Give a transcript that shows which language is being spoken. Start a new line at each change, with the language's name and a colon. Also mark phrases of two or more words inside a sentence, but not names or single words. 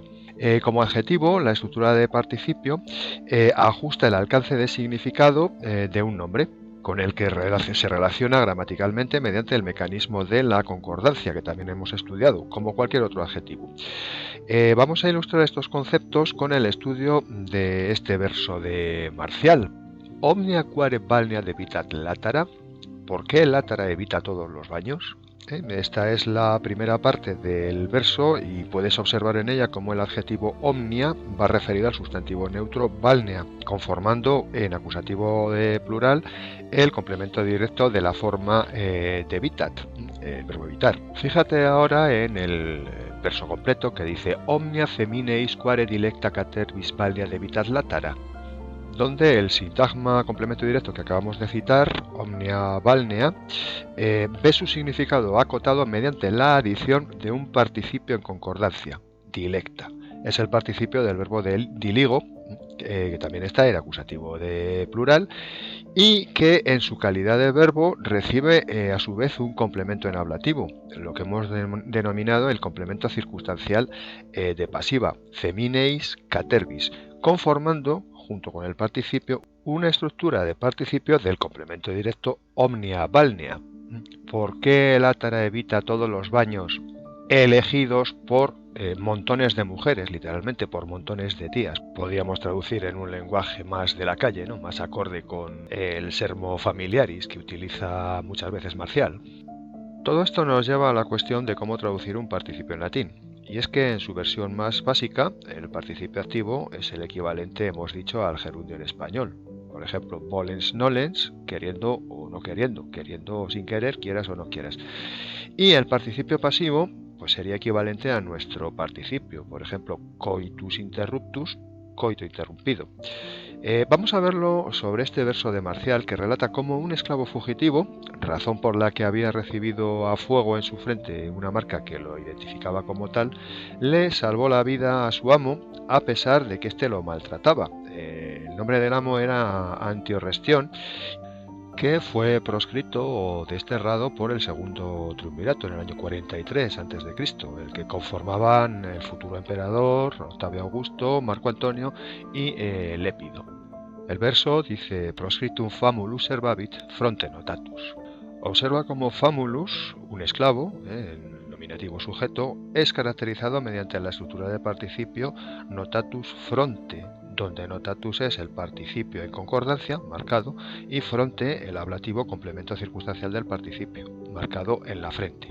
Spanish: Como adjetivo, la estructura de participio ajusta el alcance de significado de un nombre con el que se relaciona gramaticalmente mediante el mecanismo de la concordancia, que también hemos estudiado, como cualquier otro adjetivo. Vamos a ilustrar estos conceptos con el estudio de este verso de Marcial.
Latin: Omnia quare balnea debitat latara.
Spanish: ¿Por qué latara evita todos los baños? Esta es la primera parte del verso y puedes observar en ella cómo el adjetivo omnia va referido al sustantivo neutro balnea, conformando en acusativo de plural el complemento directo de la forma debitat, el verbo evitar. Fíjate ahora en el verso completo que dice
Latin: omnia femineis quare dilecta catervis balnea debitat latara,
Spanish: donde el sintagma complemento directo que acabamos de citar,
Latin: omnia balnea,
Spanish: ve su significado acotado mediante la adición de un participio en concordancia, dilecta. Es el participio del verbo diligo, que también está en acusativo de plural, y que en su calidad de verbo recibe a su vez un complemento en ablativo, lo que hemos denominado el complemento circunstancial de pasiva,
Latin: femineis catervis,
Spanish: conformando junto con el participio una estructura de participio del complemento directo
Latin: omnia balnea.
Spanish: ¿Por qué el átara evita todos los baños elegidos por montones de mujeres, literalmente por montones de tías? Podríamos traducir en un lenguaje más de la calle, ¿no? Más acorde con el
Latin: sermo familiaris
Spanish: que utiliza muchas veces Marcial. Todo esto nos lleva a la cuestión de cómo traducir un participio en latín. Y es que en su versión más básica, el participio activo es el equivalente, hemos dicho, al gerundio en español. Por ejemplo,
Latin: volens nolens,
Spanish: queriendo o no queriendo, queriendo o sin querer, quieras o no quieras. Y el participio pasivo pues sería equivalente a nuestro participio, por ejemplo,
Latin: coitus interruptus,
Spanish: coito interrumpido. Vamos a verlo sobre este verso de Marcial que relata cómo un esclavo fugitivo, razón por la que había recibido a fuego en su frente una marca que lo identificaba como tal, le salvó la vida a su amo a pesar de que éste lo maltrataba. El nombre del amo era Antiorrestión, que fue proscrito o desterrado por el segundo triunvirato en el año 43 a.C., el que conformaban el futuro emperador Octavio Augusto, Marco Antonio y Lépido. El verso dice
Latin: proscriptum famulus servavit fronte notatus.
Spanish: Observa como famulus, un esclavo, el nominativo sujeto, es caracterizado mediante la estructura de participio
Latin: notatus fronte,
Spanish: donde notatus es el participio en concordancia, marcado, y fronte el ablativo complemento circunstancial del participio, marcado en la frente.